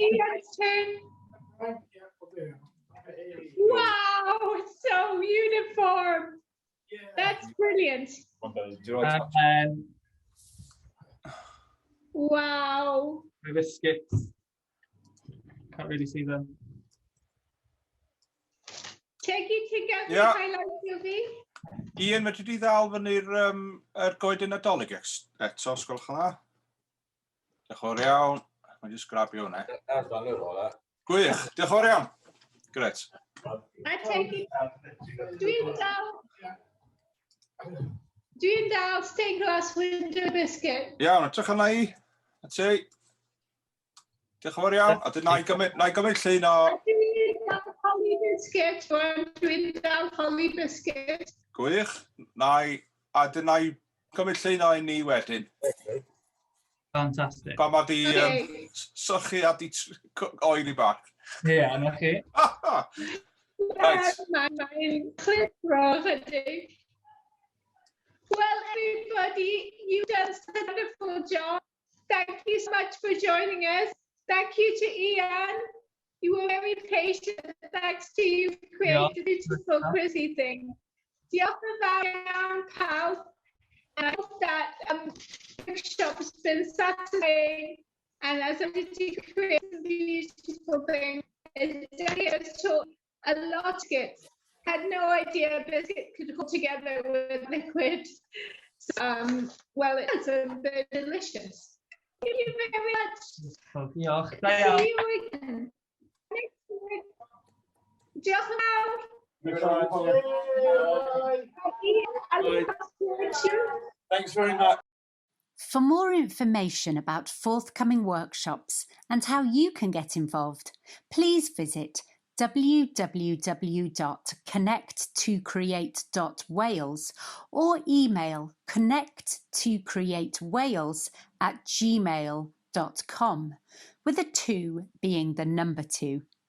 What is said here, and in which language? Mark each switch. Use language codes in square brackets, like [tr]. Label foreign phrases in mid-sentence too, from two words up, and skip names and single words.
[en] Ian's turn. Wow, it's so uniform. That's brilliant. And Wow. the biscuits. Can't really see them. Take it together, Yeah. highlight Sylvie. [cy] Ian, medru di ddal fyny'r goed yn Nadolig eto, sgwylch yna. Diolch yn fawr iawn. Mae'n just grabio hwnna. Gwych, diolch yn fawr iawn. Gret. [en] I take it. [cy] Dwi'n dal [en] stained glass window biscuit. [cy] Iawn, edrych yna I. A ti. Diolch yn fawr iawn. A dyn na i gymryd llun o... Dwi'n dal [en] holly biscuit. [cy] Dwi'n dal [en] holly biscuit. [cy] Gwych. A dyn na i gymryd llun o ni wedyn. [en] Fantastic. [cy] Pan ma di [en] Okay. [cy] sychu a di oili bach. Yeah, na chi. [en] Right. [cy] Mae'n clipro ydy. [en] Well, everybody, you've done such a wonderful job. Thank you so much for joining us. Thank you to Ian. You were very patient. Thanks to you for creating a beautiful Chrissy thing. [cy] Diolch yn fawr iawn pawb. [en] And I hope that workshop's been satisfying. And as I did to create a beautiful thing, Danny has taught a lot of skits. Had no idea a biscuit could hold together with liquid. So, well, it is, and they're delicious. Thank you very much. [cy] Diolch. Da iawn. [en] See you again next week. [cy] Diolch yn fawr. [en] Thanks very much. For more information about forthcoming workshops and how you can get involved, please visit www.connect2create.wales or email connect2createwales@gmail.com, with a 2 being the number 2.